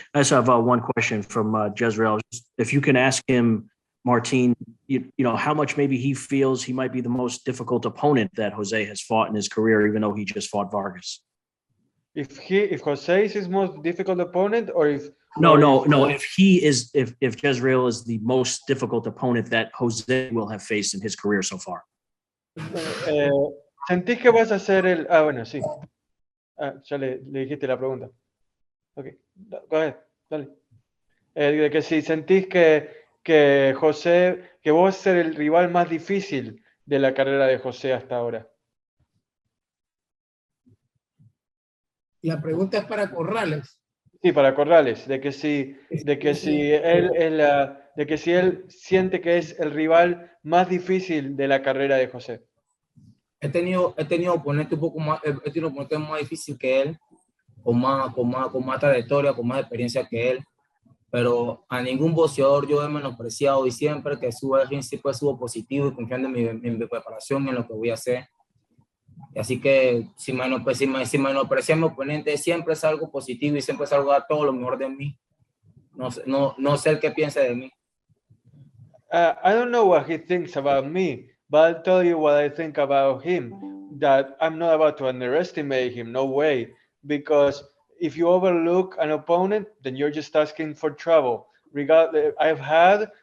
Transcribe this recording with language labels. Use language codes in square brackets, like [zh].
[en] I just have one question from Jezreel. If you can ask him, Martin, how much maybe he feels he might be the most difficult opponent that Jose has fought in his career, even though he just fought Vargas. If Jose is his most difficult opponent, or if if Jezreel is the most difficult opponent that Jose will have faced in his career so far. [es] ¿Sentís que vas a ser el? Bueno, sí. Ya le dijiste la pregunta. [en] Okay, go ahead, [es] dale. De que si sentís que José, que vos ser el rival más difícil de la carrera de José hasta ahora. La pregunta es para Corrales. Sí, para Corrales, de que si él siente que es el rival más difícil de la carrera de José. He tenido oponentes un poco más, he tenido oponentes más difíciles que él, con más trayectoria, con más experiencia que él, pero a ningún boxeador yo he menospreciado y siempre que subo al ring siempre subo positivo y confiando en mi preparación, en lo que voy a hacer. Así que si menosprecié a mi oponente, siempre es algo positivo y siempre salgo a dar todo lo mejor de mí. No sé el que piense de mí. [en] I don't know what he thinks about me, but I'll tell you what I think about him, that I'm not about to underestimate him, no way, because if you overlook an opponent, then you're just asking for trouble. I've had